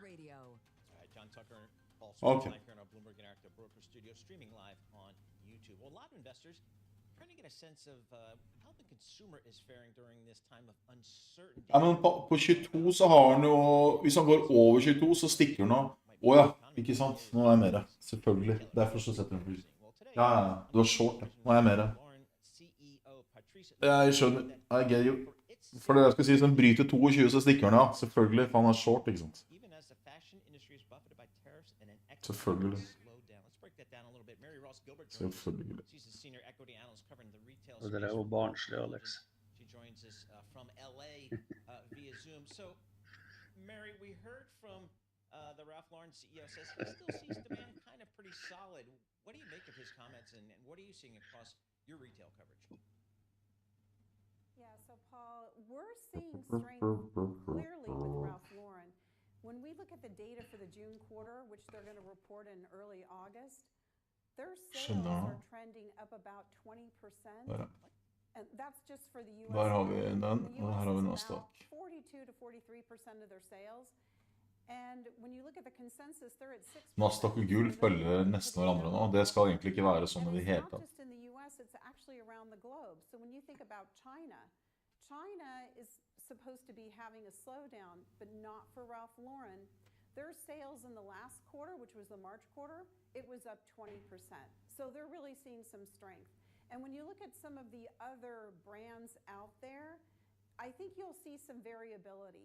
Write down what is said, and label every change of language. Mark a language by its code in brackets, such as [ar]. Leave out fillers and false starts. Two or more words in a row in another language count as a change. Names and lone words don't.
[no] Ok. Ja, men på 22 så har han jo... Hvis han går over 22 så stikker han av. Åja, ikke sant? Nå er jeg med det. Selvfølgelig. Derfor så setter han pris. Ja, du har short, ja. Nå er jeg med det. Jeg skjønner. [en] I get you. [no] For det jeg skal si, hvis han bryter 22 så stikker han av. Selvfølgelig, for han er short, ikke sant? Selvfølgelig. Selvfølgelig. Og det er jo barnslig, Alex. [en] Mary, we heard from the Ralph Lauren CEO says he still sees demand kind of pretty solid. What do you make of his comments, and what are you seeing across your retail coverage? Yeah, so Paul, we're seeing strength clearly with Ralph Lauren. When we look at the data for the June quarter, which they're going to report in early August, their sales are trending up about 20%. And that's just for the US. [no] Der har vi den, og her har vi Nasdaq. [en] 42 to 43% of their sales. And when you look at the consensus, they're at 6%. [no] Nasdaq og gull følger nesten hverandre nå. Det skal egentlig ikke være sånn i det hele tatt. [en] It's not just in the US, it's actually around the globe. So when you think about China, China is supposed to be having a slowdown, but not for Ralph Lauren. Their sales in the last quarter, which was the March quarter, it was up 20%. So they're really seeing some strength. And when you look at some of the other brands out there, I think you'll see some variability.